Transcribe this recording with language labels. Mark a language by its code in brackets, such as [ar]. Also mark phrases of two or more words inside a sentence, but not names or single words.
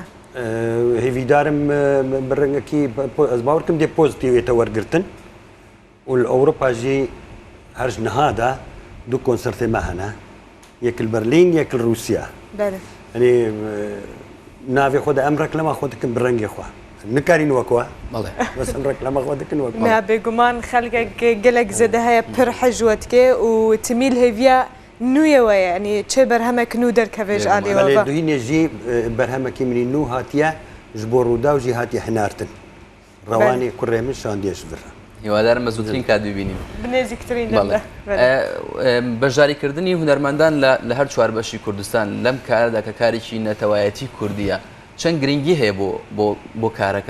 [ku] hêvîdarim bi rengekî ez bawer kim dê pozîtîvê te wergirtin û li Ewropa jî her ji niha de du konsertê me hene yek li Berlîn yek li Rûsya yanî navê xwe de em reklama xwe dikin bi rengê xwe nikarîn wekwe bes em reklama xwe dikin wekwe me bêguman xelkek gelek zêde heye pir hejwe dike û timî li hêviya نوێەوە ینی چێ بەرهەمێک نو دەرکەوێژ ئالێوە دوینێ ژی بەرهەمەکی منی نو هاتیە ji بۆ ڕوودا و ژی هاتی هەناردن ڕەوانی کوڕێ من شاندێش برە [ckb] هیوادارم بە زووترین کات ببینیم بنێزیکترین بەشداریکردنی هونەرمەندان لە هەر چوار بەشی کوردستان لەم کاردا کە کارێکی نەتەوایەتی کوردیە چەند گرنگی هەیە بۆ کارەکە